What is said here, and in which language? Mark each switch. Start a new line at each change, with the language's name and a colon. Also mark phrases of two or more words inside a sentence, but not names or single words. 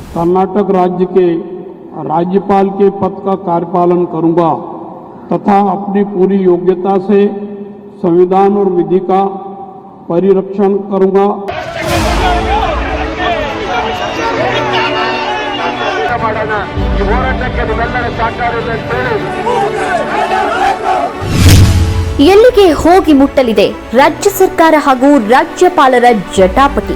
Hindi: कर्नाटक राज्य के राज्यपाल के पद का कार्यपालन करूंगा तथा अपनी पूरी योग्यता से संविधान और विधि का परिरक्षण करूंगा।
Kannada: ಎಲ್ಲಿಗೆ ಹೋಗಿ ಮುಟ್ಟಲಿದೆ ರಾಜ್ಯ ಸರ್ಕಾರ ಹಾಗೂ ರಾಜ್ಯಪಾಲರ ಜಟಾಪಟಿ?